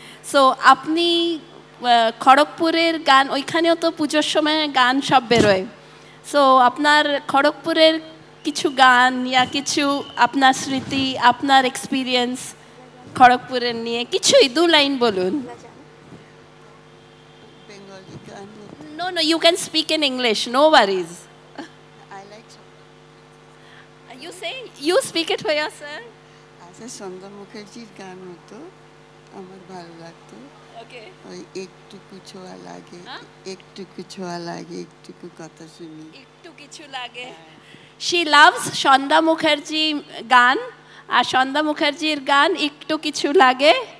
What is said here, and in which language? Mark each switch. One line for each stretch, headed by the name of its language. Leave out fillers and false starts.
Bangla: So আপনি খড়গপুরের গান, ওইখানেও তো পুজোর সময় গান সব বেরোয়। সো আপনার খড়গপুরের কিছু গান ইয়া কিছু আপনার স্মৃতি, আপনার এক্সপিরিয়েন্স খড়গপুরের নিয়ে কিছুই দু লাইন বলুন।
English: No, you can speak in English, no worries. I like you speak it for yourself.
Bangla: আচ্ছা, সন্ধ্যা মুখার্জির গান হতো, আমার ভালো লাগতো।
English: Okay.
Bangla: ওই একটুকু ছোঁয়া লাগে, একটুকু ছোঁয়া লাগে, একটুকু কথা শুনি, একটু কিছু লাগে।
English: She loves
Bangla: সন্ধ্যা মুখার্জি গান, আর সন্ধ্যা মুখার্জির গান একটু কিছু লাগে,